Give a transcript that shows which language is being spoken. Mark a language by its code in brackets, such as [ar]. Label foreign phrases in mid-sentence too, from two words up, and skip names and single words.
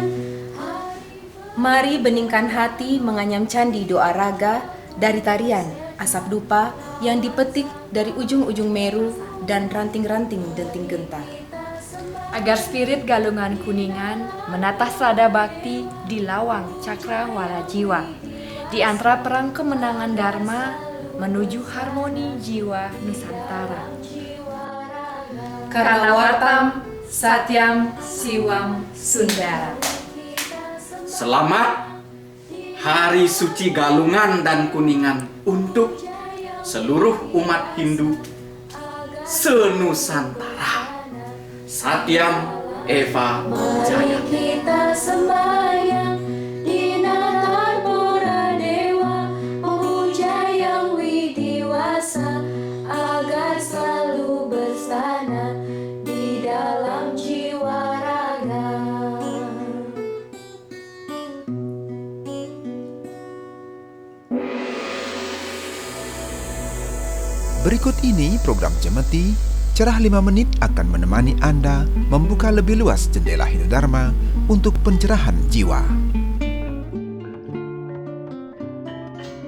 [id] Mari beningkan hati menganyam candi doa raga dari tarian asap dupa yang dipetik dari ujung-ujung Meru dan ranting-ranting denting genta. Agar spirit galungan Kuningan menata selada bakti di lawang cakra wala jiwa. Di antara perang kemenangan Dharma menuju harmoni jiwa Nusantara. [sa] Karawartam Satyam Siwam Sundara. [id] Selamat Hari Suci Galungan dan Kuningan untuk seluruh umat Hindu se-Nusantara. [sa] Satyam Eva Jaya. [id] Mari kita sembahyang di natar pura dewa, memuja Yang Widi-Wasa agar selalu bersana di dalam jiwa raga. Berikut ini program Cemeti, Cerah 5 menit akan menemani Anda membuka lebih luas jendela Hindu Dharma untuk pencerahan jiwa.